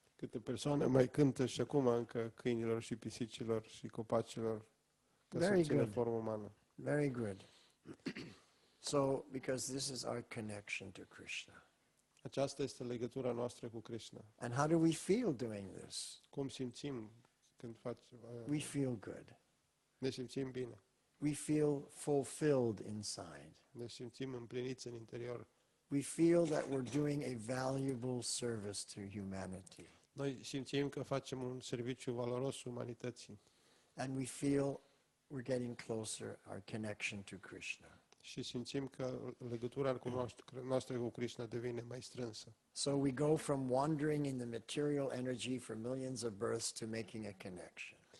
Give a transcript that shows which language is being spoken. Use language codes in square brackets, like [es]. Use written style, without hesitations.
[ro] Câte persoane mai cântă și acum încă câinilor și pisicilor și copacilor ca să obțină formă umană? [en] Very good. So, because this is our connection to Krishna. [ro] Aceasta este legătura noastră cu Krishna. [en] And how do we feel doing this? [ro] Cum simțim când facem? [en] We feel good. [ro] Ne simțim bine. [en] We feel fulfilled inside. [ro] Ne simțim împliniți în interior. [en] We feel that we're doing a valuable service to humanity. [ro] Noi simțim că facem un serviciu valoros umanității. [en] And we feel we're getting closer, our connection to Krishna. [ro] Și simțim că legătura noastră cu Krishna devine mai strânsă. [en] So we go from wandering in the material energy for millions of births to making a connection.